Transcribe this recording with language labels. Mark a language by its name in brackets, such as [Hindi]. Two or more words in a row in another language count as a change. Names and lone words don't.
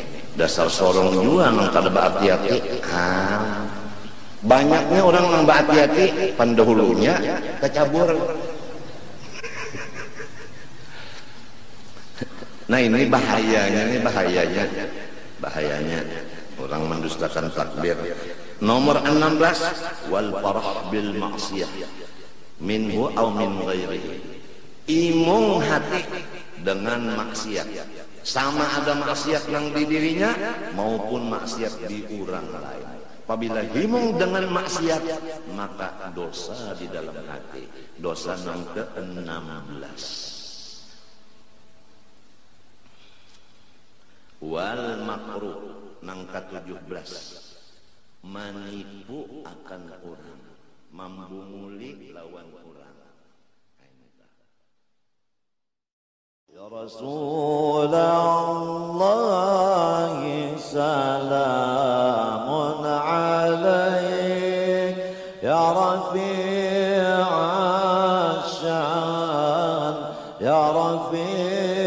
[Banjar] Dasar sorong juga nang kada hati-hati. Banyaknya orang nang hati-hati pandahulunya kecabur. Nah, ini bahayanya orang mendustakan takdir. Nomor 16, [Arabic] والفرح بالمعصية منه أو من غيره. [Banjar] Imung hati dengan maksiat, sama ada maksiat nang di dirinya maupun maksiat di orang lain. Apabila himung dengan maksiat, maka dosa di dalam hati. Dosa nang ke-16. [Arabic] والمكروه [Banjar] nang ke-17, menipu akan orang, membunguli lawan orang. [Arabic] يا رسول الله سلام عليك، يا رفيع الشان، يا رفيع'